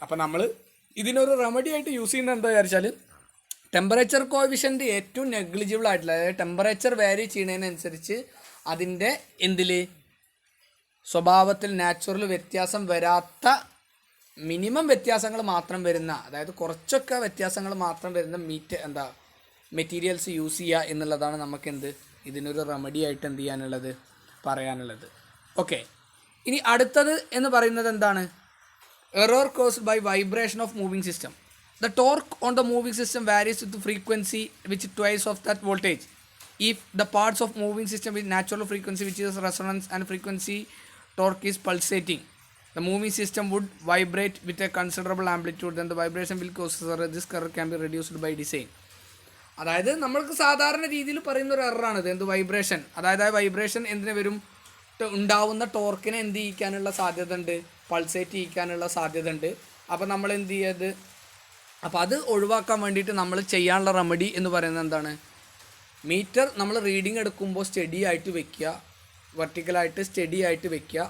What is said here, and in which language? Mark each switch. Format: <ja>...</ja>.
<ml>അപ്പം നമ്മൾ ഇതിനൊരു റെമഡി ആയിട്ട് യൂസ് ചെയ്യുന്നത് എന്താ വിചാരിച്ചാൽ, ടെമ്പറേച്ചർ കോഎഫിഷ്യൻ്റ് ഏറ്റവും നെഗ്ലിജിബിൾ ആയിട്ടുള്ള, അതായത് ടെമ്പറേച്ചർ വാരി ചെയ്യുന്നതിനനുസരിച്ച് അതിൻ്റെ എന്തിൽ സ്വഭാവത്തിൽ നാച്ചുറൽ വ്യത്യാസം വരാത്ത, മിനിമം വ്യത്യാസങ്ങൾ മാത്രം വരുന്ന, അതായത് കുറച്ചൊക്കെ വ്യത്യാസങ്ങൾ മാത്രം വരുന്ന മെറ്റീരിയൽസ് യൂസ് ചെയ്യുക എന്നുള്ളതാണ് നമുക്ക് ഇതിനൊരു റെമഡി ആയിട്ട് എന്ത് ചെയ്യാനുള്ളത്, പറയാനുള്ളത്. ഓക്കെ, ഇനി അടുത്തത് എന്ന് പറയുന്നത് എന്താണ്,</ml> <en>Error caused by vibration of moving system. The torque on the moving system varies with frequency which twice of that voltage. If the parts of moving system with natural frequency which is resonance and frequency torque is pulsating, the moving system would vibrate with a considerable amplitude, then the vibration will cause error. This error can be reduced by design.</en> <ml>അതായത് നമ്മൾക്ക് സാധാരണ രീതിയിൽ പറയുന്ന ഒരു എററാണിത്, എന്ത്, vibration. അതായത് ആ vibration എന്തിനു വരും, ഉണ്ടാവുന്ന ടോർക്കിനെ എന്ത് ചെയ്യിക്കാനുള്ള സാധ്യത ഉണ്ട്, പൾസേറ്റ് ചെയ്യിക്കാനുള്ള സാധ്യത ഉണ്ട്. അപ്പോൾ നമ്മൾ എന്ത് ചെയ്യത്, അപ്പോൾ അത് ഒഴിവാക്കാൻ വേണ്ടിയിട്ട് നമ്മൾ ചെയ്യാനുള്ള റെമഡി എന്ന് പറയുന്നത് എന്താണ്, മീറ്റർ നമ്മൾ റീഡിങ് എടുക്കുമ്പോൾ സ്റ്റഡി ആയിട്ട് വെക്കുക, വെർട്ടിക്കലായിട്ട് സ്റ്റഡി ആയിട്ട് വെക്കുക.</ml>